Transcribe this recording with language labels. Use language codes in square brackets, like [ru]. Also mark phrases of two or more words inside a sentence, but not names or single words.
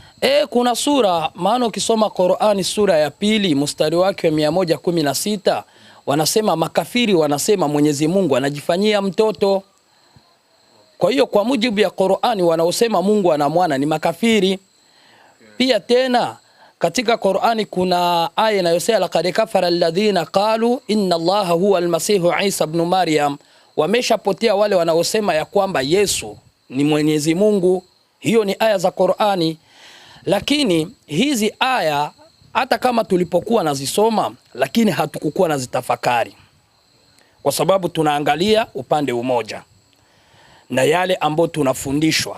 [sw] Kuna sura, maana ukisoma Qur'ani sura ya 2 mstari wake wa 116 wanasema makafiri wanasema Mwenyezi Mungu anajifanyia mtoto. Kwa hiyo kwa mujibu ya Qur'ani wanaosema Mungu ana mwana ni makafiri. Pia tena katika Qur'ani kuna aya inayosema [ar] لقد كفر الذين قالوا إن الله هو المسيح عيسى ابن مريم. [sw] Wameshapotea wale wanaosema ya kwamba Yesu ni Mwenyezi Mungu. Hiyo ni aya za Qur'ani. Lakini hizi aya hata kama tulipokuwa nazisoma, lakini hatukukuwa nazitafakari. Kwa sababu tunaangalia upande umoja na yale ambayo tunafundishwa.